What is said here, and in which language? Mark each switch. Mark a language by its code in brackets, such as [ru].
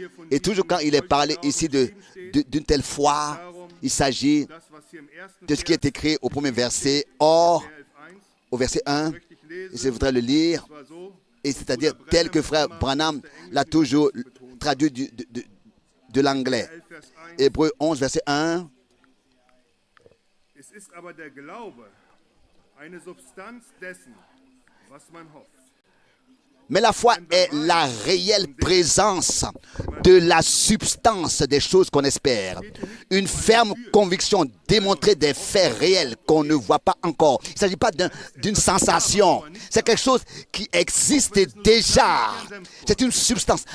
[fr] Et toujours quand il est parlé ici d'une telle foi, il s'agit de ce qui est écrit au premier verset. Or, au verset 1, je voudrais le lire, et c'est-à-dire tel que frère Branham l'a toujours traduit de l'anglais. Hébreux 11, verset 1. [de] Es ist aber der Glaube, eine Substanz dessen, was man hofft. [fr] Mais la foi est la réelle présence de la substance des choses qu'on espère. Une ferme conviction démontrée des faits réels qu'on ne voit pas encore. Il ne s'agit pas d'une sensation. C'est quelque chose qui existe déjà. C'est une substance.